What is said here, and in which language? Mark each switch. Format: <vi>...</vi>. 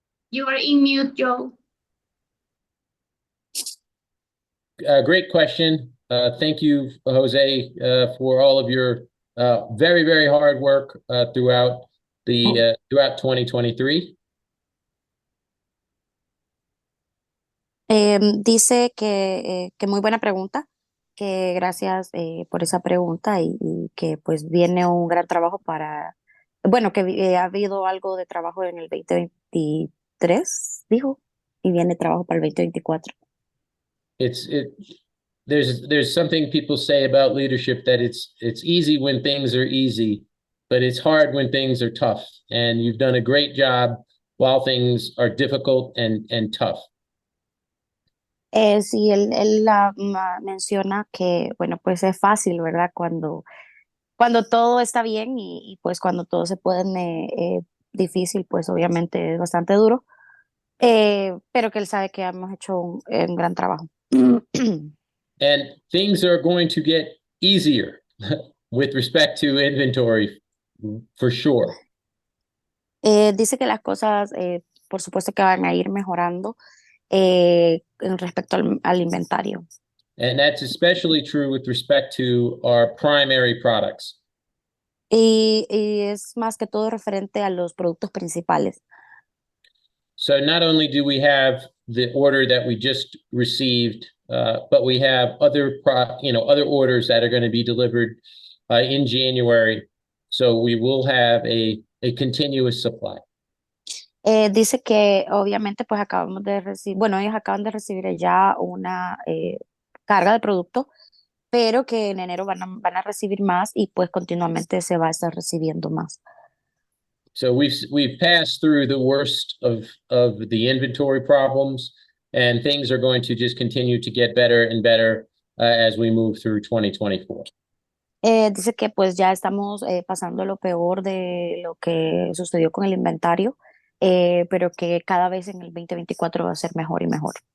<en>You are in mute, Joe. Great question. Thank you, Jose, for all of your very, very hard work throughout 2023.</en> <es>Dice que muy buena pregunta, que gracias por esa pregunta y que pues viene un gran trabajo bueno, que ha habido algo de trabajo en el 2023, dijo, y viene trabajo para el 2024.</es> <en>There's something people say about leadership, that it's easy when things are easy, but it's hard when things are tough. And you've done a great job while things are difficult and tough.</en> <es>Sí, él menciona que, bueno, pues es fácil, ¿verdad? Cuando todo está bien y pues cuando todo se pone difícil, pues obviamente es bastante duro, pero que él sabe que hemos hecho un gran trabajo.</es> <en>And things are going to get easier with respect to inventory, for sure.</en> <es>Dice que las cosas, por supuesto que van a ir mejorando en respecto al inventario.</es> <en>And that's especially true with respect to our primary products.</en> <es>Y es más que todo referente a los productos principales.</es> <en>So not only do we have the order that we just received, but we have other orders that are going to be delivered in January. So we will have a continuous supply.</en> <es>Dice que obviamente pues acabamos de recibir, bueno, ellos acaban de recibir ya una carga de producto, pero que en enero van a recibir más y pues continuamente se va a estar recibiendo más.</es> <en>So we've passed through the worst of the inventory problems, and things are going to just continue to get better and better as we move through 2024.</en> <es>Dice que pues ya estamos pasando lo peor de lo que sucedió con el inventario, pero que cada vez en el 2024 va a ser mejor y mejor.</es>